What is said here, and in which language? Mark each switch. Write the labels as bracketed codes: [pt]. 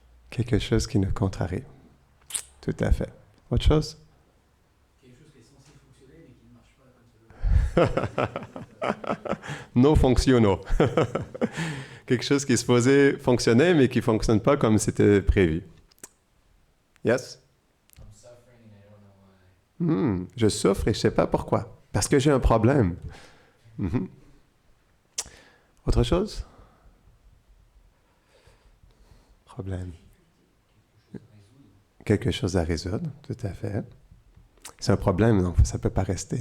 [fr] Quelque chose qui nous contrarie. Tout à fait. Autre chose? Quelque chose qui est censé fonctionner mais qui ne marche pas comme ça doit. Non fonctionnant. Quelque chose qui est supposé fonctionner mais qui ne fonctionne pas comme c'était prévu. [en] Yes? I'm suffering and I don't know why. [fr] Je souffre et je ne sais pas pourquoi. Parce que j'ai un problème. Autre chose? Problème. Quelque chose à résoudre, tout à fait. C'est un problème, donc ça ne peut pas rester.